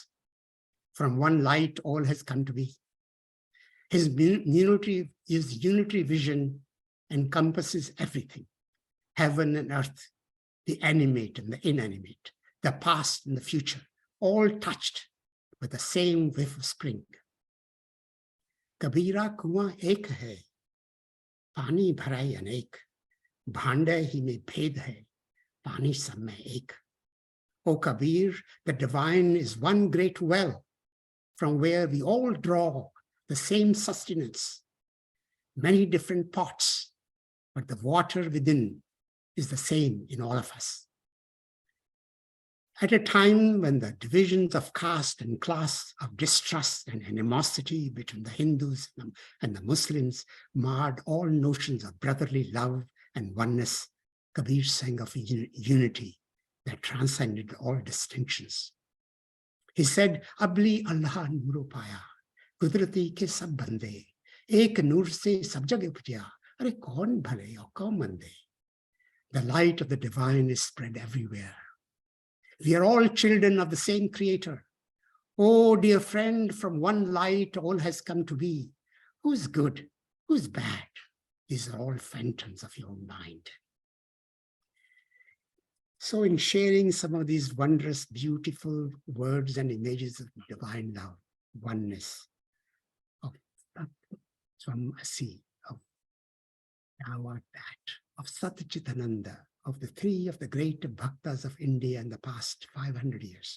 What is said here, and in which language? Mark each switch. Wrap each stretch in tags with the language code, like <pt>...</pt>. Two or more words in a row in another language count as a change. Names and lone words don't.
<en>From one light, all has come to be. His unitary vision encompasses everything, heaven and earth, the animate and the inanimate, the past and the future, all touched with the same whiff of spring.</en> <hi>कबीरा कुआँ एक है, पानी भरै अनेक, भांडे ही में भेद है, पानी सब में एक.</hi> <en>O Kabir, the divine is one great well from where we all draw the same sustenance. Many different pots, but the water within is the same in all of us. At a time when the divisions of caste and class, of distrust and animosity between the Hindus and the Muslims marred all notions of brotherly love and oneness, Kabir sang of unity that transcended all distinctions.</en> <hi>He said, अबली अल्लाह नूरु पाया, कुदरती के सब बंदे, एक नूर से सब जग उपटिया, अरे कौन भले और कौन मंदे.</hi> <en>The light of the divine is spread everywhere. We are all children of the same creator. Oh, dear friend, from one light all has come to be. Who's good? Who's bad? These are all phantoms of your own mind. So in sharing some of these wondrous, beautiful words and images of divine love, oneness, of Swamasi, of Dawatat, of Satchitananda, of the three of the great bhaktas of India in the past 500 years.</en>